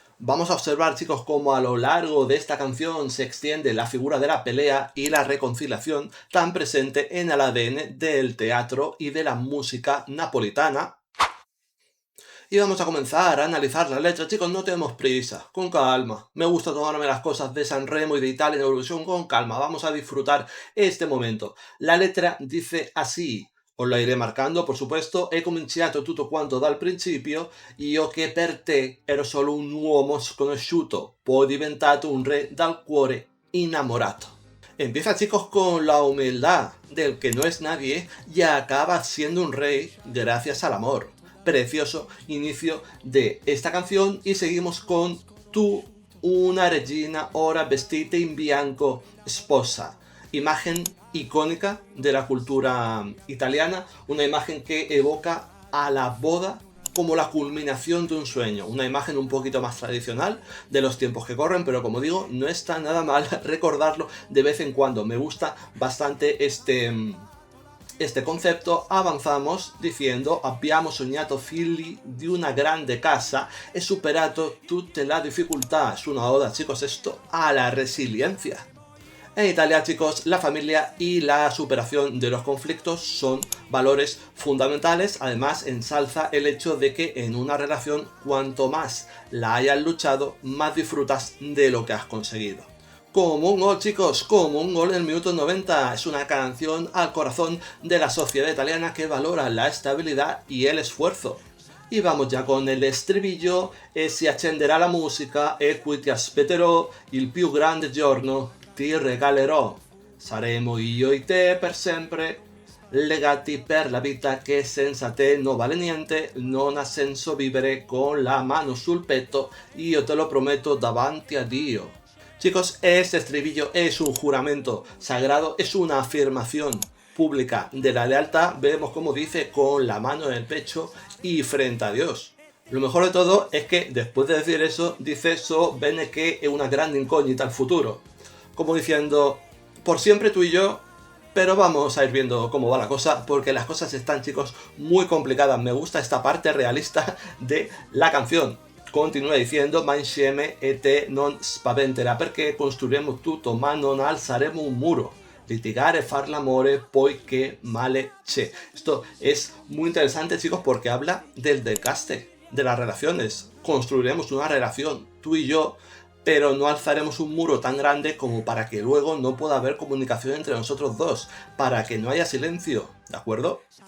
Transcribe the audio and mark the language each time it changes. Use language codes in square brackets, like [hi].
[es] Vamos a observar, chicos, cómo a lo largo de esta canción se extiende la figura de la pelea y la reconciliación tan presente en el ADN del teatro y de la música napolitana. Y vamos a comenzar a analizar la letra, chicos, no tenemos prisa, con calma. Me gusta tomarme las cosas de Sanremo y de Italia en Eurovisión con calma, vamos a disfrutar este momento. La letra dice así. Os la iré marcando, por supuesto. [it] He cominciato tutto quanto dal principio. Io che per te ero solo un uomo sconosciuto, poi diventato un re dal cuore innamorato. [es] Empieza, chicos, con la humildad del que no es nadie y acaba siendo un rey gracias al amor. Precioso inicio de esta canción y seguimos con [it] Tu, una regina ora vestita in bianco sposa. [es] Imagen icónica de la cultura italiana, una imagen que evoca a la boda como la culminación de un sueño, una imagen un poquito más tradicional de los tiempos que corren, pero como digo, no está nada mal recordarlo de vez en cuando. Me gusta bastante este concepto. [it] Avanzamos dicendo: abbiamo sognato figli di una grande casa e superato tutte le difficoltà. [es] Es una oda, chicos, esto a la resiliencia. En Italia, chicos, la familia y la superación de los conflictos son valores fundamentales. Además, ensalza el hecho de que en una relación, cuanto más la hayas luchado, más disfrutas de lo que has conseguido. Como un gol, chicos, como un gol en el minuto 90. Es una canción al corazón de la sociedad italiana que valora la estabilidad y el esfuerzo. Y vamos ya con el estribillo. [it] E si accenderà la musica e qui ti aspetterò, il più grande giorno ti regalerò. Saremo io e te per sempre legati per la vita, che senza te non vale niente, non ha senso vivere con la mano sul petto, io te lo prometto davanti a Dio. [es] Chicos, este estribillo es un juramento sagrado, es una afirmación pública de la lealtad. Vemos como dice: con la mano en el pecho y frente a Dios. Lo mejor de todo es que después de decir eso, dice: [it] so bene che è una grande incógnita al futuro. [es] Como diciendo, por siempre tú y yo, pero vamos a ir viendo cómo va la cosa, porque las cosas están, chicos, muy complicadas. Me gusta esta parte realista de la canción. Continúa diciendo: [it] ma insieme e te non spaventerà, perché costruiremo tutto, ma non alzaremo un muro. Litigare, far l'amore, poi che male c'è. [es] Esto es muy interesante, chicos, porque habla del desgaste de las relaciones. Construiremos una relación, tú y yo, pero no alzaremos un muro tan grande como para que luego no pueda haber comunicación entre nosotros dos, para que no haya silencio, ¿de acuerdo?